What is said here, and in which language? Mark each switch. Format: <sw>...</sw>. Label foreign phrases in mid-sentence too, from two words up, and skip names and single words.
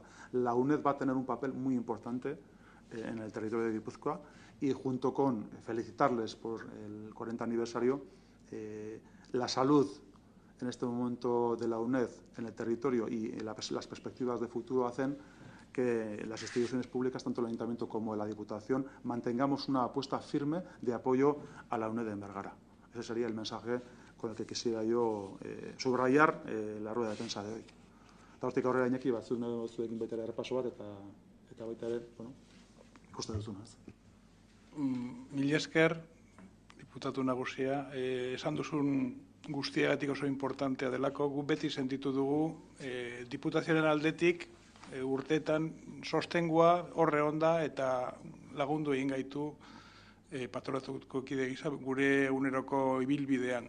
<es>La UNED va a tener un papel muy importante en el territorio de Guipúzcoa, y junto con felicitarles por el 40 aniversario, la salud en este momento de la UNED en el territorio y las perspectivas de futuro hacen que las instituciones públicas, tanto el Ayuntamiento como la Diputación, mantengamos una apuesta firme de apoyo a la UNED en Bergara. Ese sería el mensaje con el que quisiera yo subrayar la rueda de prensa de hoy.</es> <eu>Eta hortik aurrera Iñaki, zuekin baita ere errepaso bat, eta baita ere, ikusten duzunaz. Mila esker, diputatu nagusia, esan duzun guztiagatik oso importantea delako, gu beti sentitu dugu diputazioaren aldetik urteetan sostengua horre onda eta lagundu egin gaitu patronatuko kide gisa gure uneroko ibilbidean.</eu>